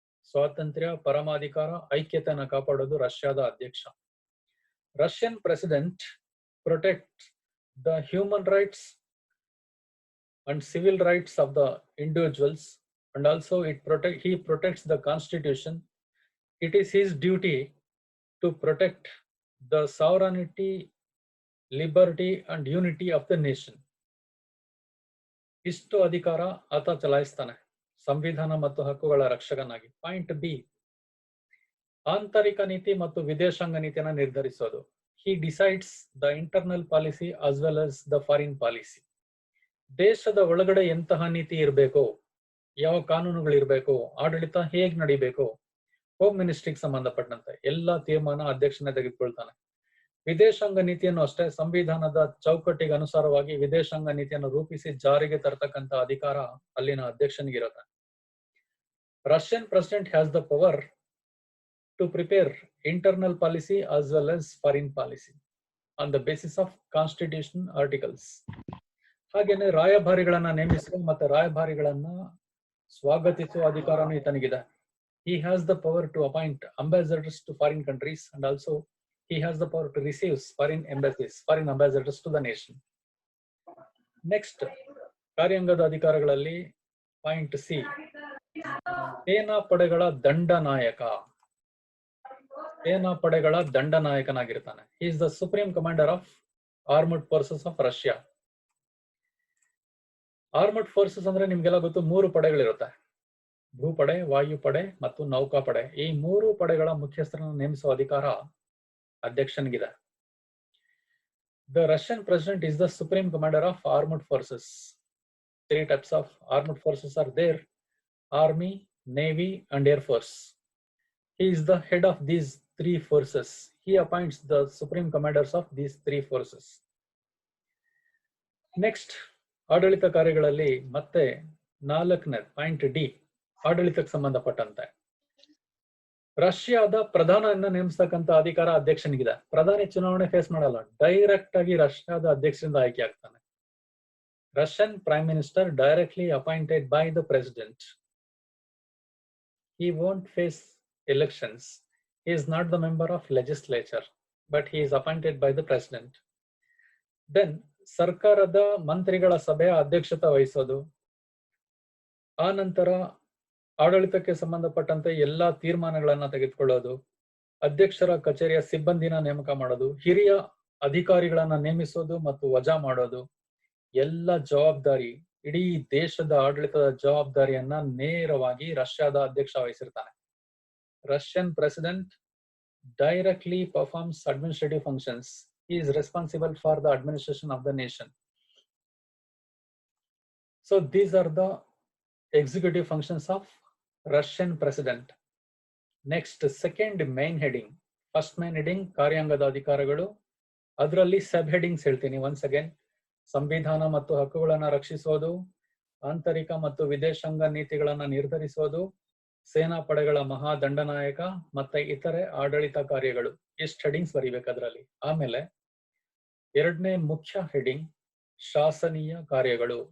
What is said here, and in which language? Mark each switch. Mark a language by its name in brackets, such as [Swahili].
[Kannada] ಸ್ವಾತಂತ್ರ್ಯ, ಪರಮಾಧಿಕಾರ, ಐಕ್ಯತೆಯನ್ನ ಕಾಪಾಡೋದು ರಷ್ಯಾದ ಅಧ್ಯಕ್ಷ. [English] Russian president protect the human rights and civil rights of the individuals and also he protects the constitution. It is his duty to protect the sovereignty, liberty and unity of the nation. [Kannada] ಇಷ್ಟು ಅಧಿಕಾರ ಆತ ಚಲಾಯಿಸ್ತಾನೆ ಸಂವಿಧಾನ ಮತ್ತು ಹಕ್ಕುಗಳ ರಕ್ಷಕನಾಗಿ. Point B, ಆಂತರಿಕ ನೀತಿ ಮತ್ತು ವಿದೇಶಾಂಗ ನೀತಿಯನ್ನ ನಿರ್ಧರಿಸೋದು. [English] he decides the internal policy as well as the foreign policy. [Kannada] ದೇಶದ ಒಳಗಡೆ ಎಂತಹ ನೀತಿ ಇರಬೇಕು, ಯಾವ ಕಾನೂನುಗಳು ಇರಬೇಕು, ಆಡಳಿತ ಹೇಗ್ ನಡಿಬೇಕು, ಹೋಮ್ ಮಿನಿಸ್ಟ್ರಿಗೆ ಸಂಬಂಧಪಟ್ಟಂತೆ ಎಲ್ಲ ತೀರ್ಮಾನ ಅಧ್ಯಕ್ಷನೇ ತೆಗೆದುಕೊಳ್ತಾನೆ. ವಿದೇಶಾಂಗ ನೀತಿಯನ್ನು ಅಷ್ಟೇ ಸಂವಿಧಾನದ ಚೌಕಟ್ಟಿಗೆ ಅನುಸಾರವಾಗಿ ವಿದೇಶಾಂಗ ನೀತಿಯನ್ನು ರೂಪಿಸಿ ಜಾರಿಗೆ ತರ್ತಕ್ಕಂತ ಅಧಿಕಾರ ಅಲ್ಲಿನ ಅಧ್ಯಕ್ಷನಿಗಿರುತ್ತೆ. [English] Russian president has the power to prepare internal policy as well as foreign policy on the basis of constitution articles. [Kannada] ಹಾಗೇನೆ ರಾಯಭಾರಿಗಳನ್ನ ನೇಮಿಸುವ ಮತ್ತೆ ರಾಯಭಾರಿಗಳನ್ನ ಸ್ವಾಗತಿಸುವ ಅಧಿಕಾರನೂ ಈತನಿಗಿದೆ. [English] He has the power to appoint ambassadors to foreign countries and also He has the power to receive foreign embassies, foreign ambassadors to the nation. [Kannada] Next, ಕಾರ್ಯಾಂಗದ ಅಧಿಕಾರಗಳಲ್ಲಿ point C, ಸೇನಾ ಪಡೆಗಳ ದಂಡನಾಯಕ. ಸೇನಾ ಪಡೆಗಳ ದಂಡನಾಯಕನಾಗಿರ್ತಾನೆ. [English] He is the supreme commander of armed forces of Russia. [Kannada] Armed forces ಅಂದ್ರೆ ನಿಮ್ಗೆಲ್ಲ ಗೊತ್ತು, 3 ಪಡೆಗಳಿರುತ್ತೆ. ಭೂಪಡೆ, ವಾಯುಪಡೆ ಮತ್ತು ನೌಕಾಪಡೆ. ಈ 3 ಪಡೆಗಳ ಮುಖ್ಯಸ್ಥರನ್ನು ನೇಮಿಸುವ ಅಧಿಕಾರ ಅಧ್ಯಕ್ಷನಿಗಿದೆ. [English] The Russian president is the supreme commander of armed forces. 3 types of armed forces are there: Army, Navy and Air Force. He is the head of these 3 forces. He appoints the supreme commanders of these 3 forces. [Kannada] Next, ಆಡಳಿತ ಕಾರ್ಯಗಳಲ್ಲಿ ಮತ್ತೆ 4ನೇ point D, ಆಡಳಿತಕ್ಕೆ ಸಂಬಂಧಪಟ್ಟಂತೆ ರಷ್ಯಾದ ಪ್ರಧಾನಿಯನ್ನ ನೇಮಿಸತಕ್ಕಂತ ಅಧಿಕಾರ ಅಧ್ಯಕ್ಷನಿಗಿದೆ. ಪ್ರಧಾನಿ ಚುನಾವಣೆ ಫೇಸ್ ಮಾಡಲ್ಲ, ಡೈರೆಕ್ಟ್ ಆಗಿ ರಷ್ಯಾದ ಅಧ್ಯಕ್ಷರಿಂದ ಆಯ್ಕೆ ಆಗ್ತಾನೆ. [English] Russian prime minister directly appointed by the president. He won't face elections. He is not the member of legislature, but he is appointed by the president. [Kannada] Then ಸರ್ಕಾರದ ಮಂತ್ರಿಗಳ ಸಭೆಯ ಅಧ್ಯಕ್ಷತೆ ವಹಿಸೋದು, ಆ ನಂತರ ಆಡಳಿತಕ್ಕೆ ಸಂಬಂಧಪಟ್ಟಂತೆ ಎಲ್ಲಾ ತೀರ್ಮಾನಗಳನ್ನ ತೆಗೆದುಕೊಳ್ಳೋದು, ಅಧ್ಯಕ್ಷರ ಕಚೇರಿಯ ಸಿಬ್ಬಂದಿನ ನೇಮಕ ಮಾಡೋದು, ಹಿರಿಯ ಅಧಿಕಾರಿಗಳನ್ನ ನೇಮಿಸೋದು ಮತ್ತು ವಜಾ ಮಾಡೋದು, ಎಲ್ಲ ಜವಾಬ್ದಾರಿ, ಇಡೀ ದೇಶದ ಆಡಳಿತದ ಜವಾಬ್ದಾರಿಯನ್ನ ನೇರವಾಗಿ ರಷ್ಯಾದ ಅಧ್ಯಕ್ಷ ವಹಿಸಿರ್ತಾನೆ. [English] Russian president directly performs administrative functions. He is responsible for the administration of the nation. So these are the executive functions of Russian president. Next, second main heading. First main heading [Kannada] ಕಾರ್ಯಾಂಗದ ಅಧಿಕಾರಗಳು. ಅದರಲ್ಲಿ ಸಬ್ headings ಹೇಳ್ತೀನಿ [English] once again. [Kannada] ಸಂವಿಧಾನ ಮತ್ತು ಹಕ್ಕುಗಳನ್ನು ರಕ್ಷಿಸೋದು, ಆಂತರಿಕ ಮತ್ತು ವಿದೇಶಾಂಗ ನೀತಿಗಳನ್ನ ನಿರ್ಧರಿಸೋದು, ಸೇನಾ ಪಡೆಗಳ ಮಹಾದಂಡನಾಯಕ ಮತ್ತೆ ಇತರೆ ಆಡಳಿತ ಕಾರ್ಯಗಳು. ಇಷ್ಟು ಹೆಡಿಂಗ್ಸ್ ಬರೀಬೇಕು ಅದರಲ್ಲಿ. ಆಮೇಲೆ 2ನೇ ಮುಖ್ಯ ಹೆಡಿಂಗ್ ಶಾಸನೀಯ ಕಾರ್ಯಗಳು.